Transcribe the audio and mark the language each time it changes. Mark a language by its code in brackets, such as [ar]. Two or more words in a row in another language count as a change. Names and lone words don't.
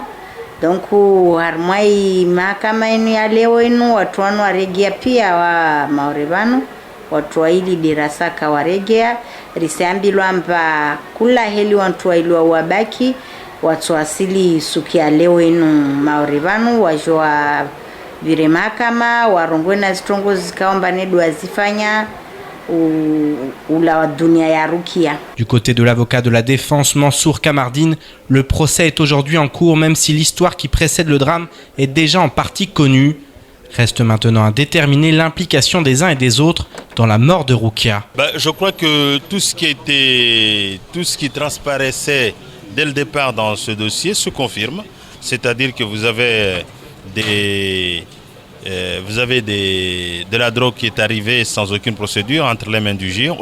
[swb] Donc harmai mahakama inu ya leo inu watu wanu waregea pia wa maore vanu watu wa ili dirasa kawaregea riseambilwa amba kula heli watu wa ilua wabaki watu asili sukia leo inu maore vanu wajua vire mahakama warongwe na zitongo zikaomba nedu azifanya ula dunia ya Rukia. [fr] Du côté de l'avocat de la défense Mansour Kamardine, le procès est aujourd'hui en cours même si l'histoire qui précède le drame est déjà en partie connue. Reste maintenant à déterminer l'implication des uns et des autres dans la mort de Roukia. Je crois que tout ce qui transparaissait dès le départ dans ce dossier se confirme, c'est-à-dire que vous avez de la drogue qui est arrivée sans aucune procédure entre les mains du GIR.